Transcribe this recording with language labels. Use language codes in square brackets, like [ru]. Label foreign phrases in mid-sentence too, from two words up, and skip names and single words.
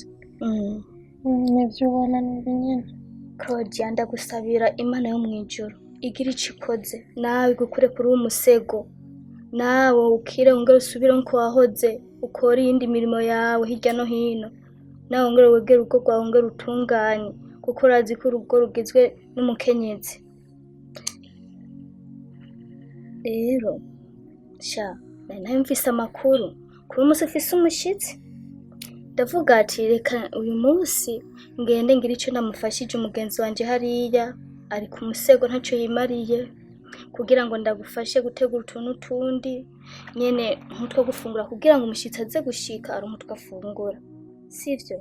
[rn] Nibyo ubona n'ubu nyine. Claudia, ndagusabira Imana yo mu ijuru igira icyo ikoze nawe igukure kuri umusego, nawe ukire wongere usubire nko wahoze ukora iyindi mirimo yawe hirya no hino, nawe wongere wegere urugo rwawe wongere utunganye kuko urazi ko urugo rugizwe n'umukenyezi. Rero sha nawe mfise amakuru kuri umunsi ufise umushitsi, ndavuga ati reka uyu munsi ngende ngira icyo namufashije umugenzi wanje hariya ari ku musego ntacyo yimariye, kugira ngo ndagufashe gutegura utuntu tundi nyene nk'utwo gufungura kugira ngo umushitsi aze gushika ari umutwe afungura, sivyo?